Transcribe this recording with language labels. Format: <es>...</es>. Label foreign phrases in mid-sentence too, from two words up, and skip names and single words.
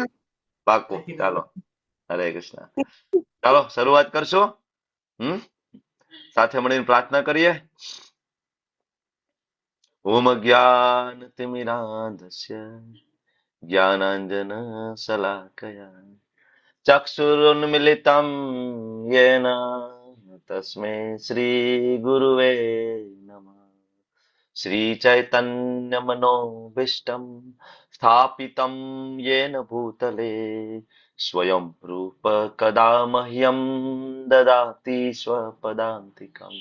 <gu>પાકું. ચાલો. હરે કૃષ્ણ. ચાલો, શરૂઆત કરશો. સાથે મળીને પ્રાર્થના કરીએ.</gu> <sa>ઓમ જ્ઞાનતિમિરાંધસ્ય જ્ઞાનાંજન શલાકયા ચક્ષુરુન્મિલિतं येन तस्मै श्रीगुरुवे नमः। श्रीचैतन्यमनोभीष्टं स्थापितं येन भूतले स्वयं रूप कदा मह्यं ददाति स्वपदान्तिकम्।</sa>